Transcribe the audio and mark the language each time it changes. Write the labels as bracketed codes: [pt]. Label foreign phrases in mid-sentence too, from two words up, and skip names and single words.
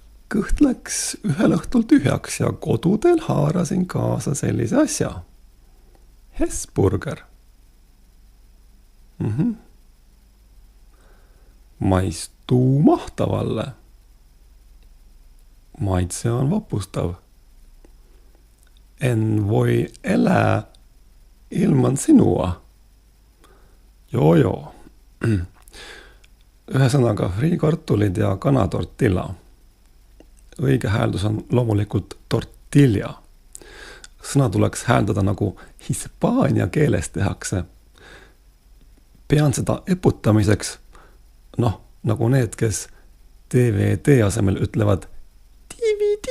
[et] kõht läks ühel õhtul tühjaks ja kodudel haarasin kaasa sellise asja. [fi] Hesburger. Maistuu mahtavalle. Maitse on vapustav. En voi elää ilman sinua. Joo. [et] Ühesõnaga friikartulid ja kanatortilla. Õige hääldus on loomulikult tortilla. Sõna tuleks hääldada nagu hispaania keeles tehakse. Pean seda eputamiseks, nagu need, kes DVD asemel ütlevad DVD.